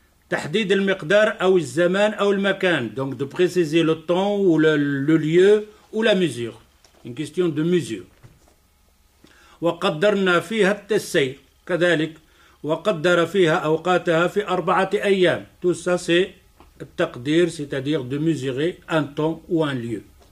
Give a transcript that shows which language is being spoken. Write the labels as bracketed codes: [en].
[ar] تحديد المقدار أو الزمان أو المكان. [fr] Donc de préciser le temps ou le lieu ou la mesure. Une question de mesure. [ar] وقدرنا فيها التسير. كذلك وقدر فيها أوقاتها في 4 أيام. [fr] Tout ça c'est التقدير, c'est-à-dire de mesurer un temps ou un lieu.